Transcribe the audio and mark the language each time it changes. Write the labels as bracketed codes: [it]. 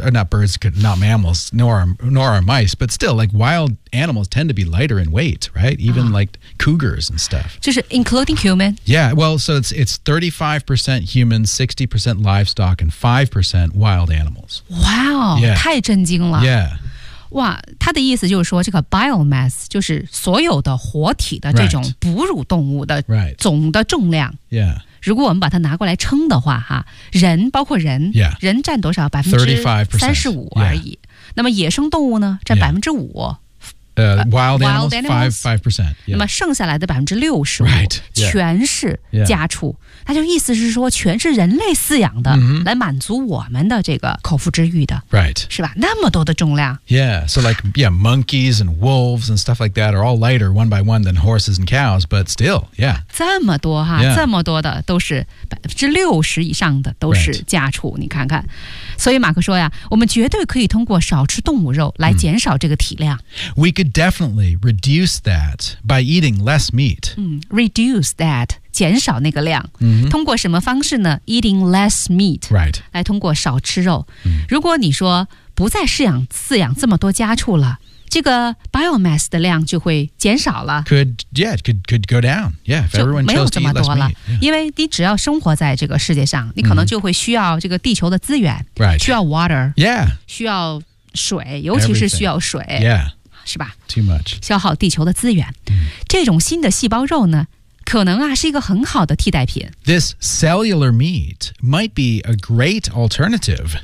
[en] Or not birds, not mammals, nor are mice. But still, like wild animals tend to be lighter in weight, right? Even like cougars and stuff. Just including human. Yeah, well, so it's 35% human, 60% livestock, and 5% wild animals. Wow, yeah. [zh] 太震惊了。 [en] Yeah. [zh] 哇，他的意思就是说，这个 biomass 就是所有的活体的这种哺乳动物的总的重量。 [en] Right. Yeah. [zh] 如果我们把它拿过来称的话，哈，人包括人， [en] yeah. [zh] 人占多少？35%而已。 [en] Yeah. [zh] 那么野生动物呢，占5%。 [en] Wild animals 5%、yeah. [zh] 那么剩下来的65%、 [en] right. yeah. [zh] 全是家畜。 [en] Yeah. [zh] 他就意思是说全是人类饲养的、 mm-hmm. 来满足我们的这个口腹之欲的 [en] Right [zh] 是吧那么多的重量 [en] Yeah so like yeah, monkeys and wolves and stuff like that are all lighter one by one than horses and cows but still yeah [zh] 这么多哈、 [en] yeah. [zh] 这么多的都是60%以上的都是家畜、 [en] right. [zh] 你看看所以马克说呀我们绝对可以通过少吃动物肉来减少这个体量、 mm. [en] We could definitely reduce that by eating less meat、 mm. Reduce that [zh] 减少那个量、 mm-hmm. 通过什么方式呢 [en] Eating less meat、 right. [zh] 来通过少吃肉、 mm. 如果你说不再饲养这么多家畜了这个 biomass 的量就会减少了 [en] could go down yeah, if [zh] 就没有这么多了、 [en] yeah. [zh] 因为你只要生活在这个世界上你可能就会需要这个地球的资源、 [en] right. [zh] 需要 water、 [en] yeah. [zh] 需要水尤其是需要水、 [en] yeah. [zh] 是吧 [en] Too much. [zh] 消耗地球的资源、 mm. 这种新的细胞肉呢可能啊是一个很好的替代品。 [en] This cellular meat might be a great alternative.